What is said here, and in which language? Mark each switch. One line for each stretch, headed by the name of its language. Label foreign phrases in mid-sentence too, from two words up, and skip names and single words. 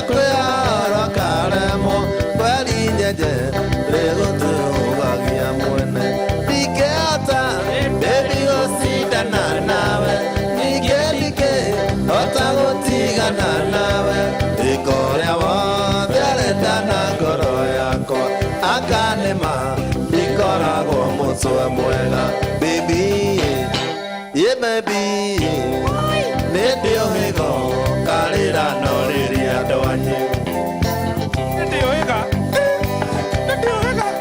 Kikuyu: kwĩhara karemwo kweri nyenje rĩgũtũgagia mwene ndingĩhota baby gũcindana nawe ningĩ ndingĩhota gũtigana nawe ĩka ũrĩa wothe arenda na ngoro yakwa akanĩma ndikoragwo mũtwe mwega
English: baby yeah baby
Kikuyu: nĩndĩ ũhĩgo karĩra no rĩrĩa andũ anyĩ nĩndĩ ũhĩga nĩndĩ ũhĩga